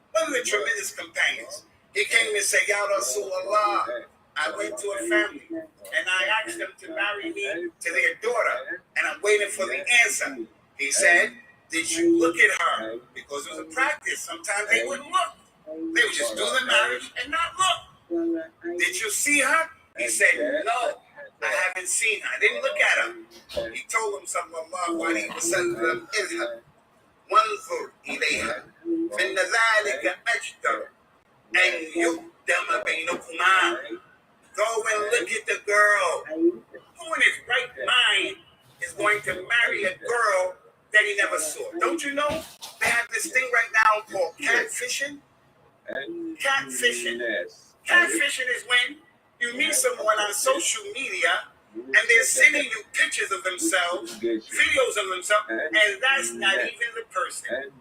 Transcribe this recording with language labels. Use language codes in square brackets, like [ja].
[en] One of the tremendous companions, he came and said, Ya Rasulullah, I went to a family and I asked them to marry me to their daughter and I'm waiting for the answer. He said, did you look at her? Because it was a practice. Sometimes they wouldn't look. They would just do the marriage and not look. Did you see her? He said, no, I haven't seen her. I didn't look at her. He told him, [ar] sallallahu alayhi wa sallam, اذهب وانظر إليها فإن ذلك أجدر أن يقدم بينكما. [en] Go and look at the girl. Who in his right mind is going to marry a girl that he never saw? Don't you know they have this thing right now called catfishing? Catfishing. Catfishing is when you meet someone on social media and they're sending you pictures of themselves, videos of themselves, and that's not even the person.